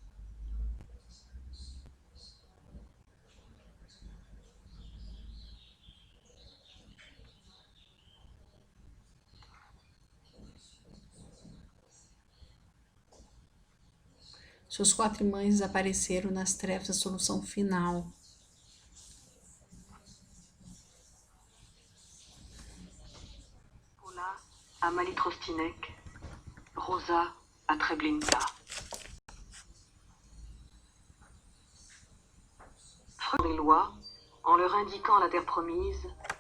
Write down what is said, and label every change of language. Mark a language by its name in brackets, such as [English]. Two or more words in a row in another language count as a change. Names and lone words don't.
[Portuguese] Suas 4 irmãs desapareceram nas trevas da solução final. [French] Paula à Malitrostinek, Rosa à Treblinka. Freud des lois, en leur indiquant la terre promise,